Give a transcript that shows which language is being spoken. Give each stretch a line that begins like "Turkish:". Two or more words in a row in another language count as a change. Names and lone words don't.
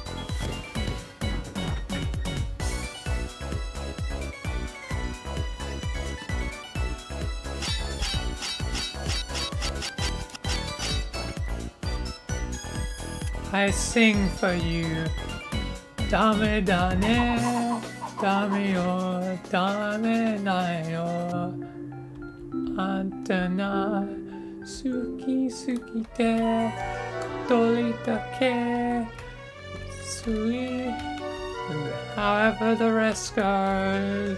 English: I sing for you. Dame dane, dame yo, dame na yo. Antana, suki suki te, dolita ke, sui. However the rest goes.